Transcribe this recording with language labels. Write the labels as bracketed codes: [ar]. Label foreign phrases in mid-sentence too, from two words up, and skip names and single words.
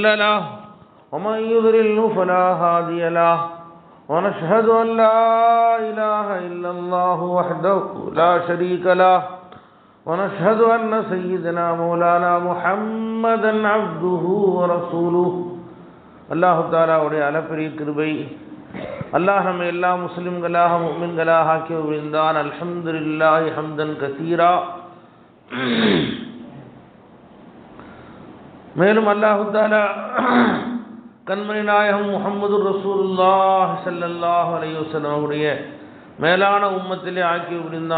[ar] له ومن يضلل فلا هادي له ونشهد أن لا إله إلا الله وحده لا شريك له ونشهد أن سيدنا مولانا محمدا عبده ورسوله الله تعالى [ta] உடைய அளப்பரிய கிருபை அல்லாஹ் நம்ம எல்லா முஸ்லிம்களாக முஃமின்களாக ஆக்கி புரிந்தான். [ar] الحمد لله حمدا كثيرا. [ta] மேலும் அல்லாஹ் தஆலா கண்மணி நாயகம் முஹம்மது ரசூலுல்லாஹ் [ar] صلى الله عليه وسلم [ta] உடைய மேலான உம்மத்திலே ஆக்கி புரிந்தான்.